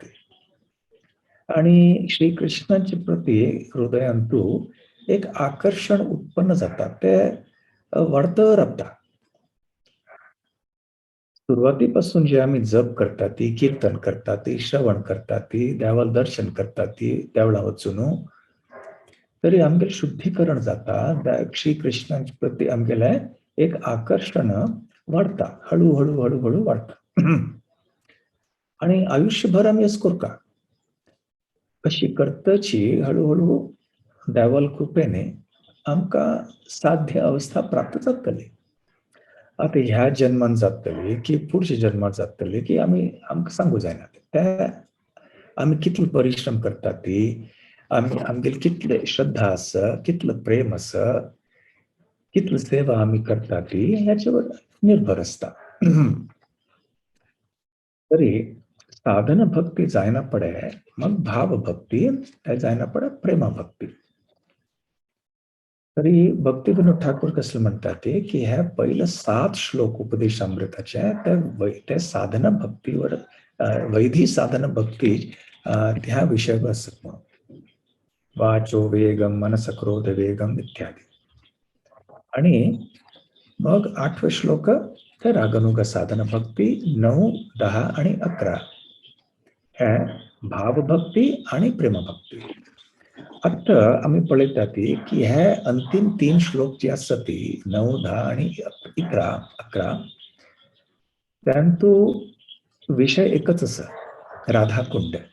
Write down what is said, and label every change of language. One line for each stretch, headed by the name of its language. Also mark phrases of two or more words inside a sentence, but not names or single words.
Konkani: आणि श्री कृष्णाच्या प्रती हृदयांतू एक आकर्षण उत्पन्न जाता, ते वाढत रावता. सुरुवातीपासून जे आम्ही जप करता ती, कीर्तन करता ती, श्रवण करता ती, देवाला दर्शन करता ती, देवळा वचून तरी आमगेले शुद्धीकरण जाता. श्री कृष्णाच्या प्रती आमगेले एक आकर्षण वाढता, हळूहळू हळूहळू वाढता. आणि आयुष्यभर आम्ही असं करू का? कशी करतची हळूहळू देवाल कृपेने आमकां साध्य अवस्था प्राप्त जातली. आता ह्या जन्मान जातली की पुढच्या जन्मात जातली की आमकां सांगू जायना. ते आम्ही कितले परिश्रम करता ती, आमगेली कितले श्रद्धा आसा, कितलं प्रेम आसा, कितली सेवा आम्ही करता ती ह्याच्यावर निर्भर असता. तरी साधन भक्ती जायना पडे, मग भाव भक्ती जायना पडे प्रेमा भक्ती. तरी भक्तिविनोद ठाकूर कसं म्हणतात ते की ह्या पहिलं 7 श्लोक उपदेशामृताचे त्या साधना भक्तीवर वैधी साधना भक्ती ह्या विषयावर असत म्हणून.
Sanskrit: वाचो वेगम मनस क्रोध वेगम इत्यादी.
Konkani: आणि मग 8वे श्लोक तर रागनुग साधना भक्ती 9, 10 आणि 11 ह्या भावभक्ती आणि प्रेमभक्ती. आता आम्ही पळयता ती की हे अंतिम 3 श्लोक जे असतात ती 9, 10 आणि 11 त्यांतो विषय एकच असा, राधाकुंड.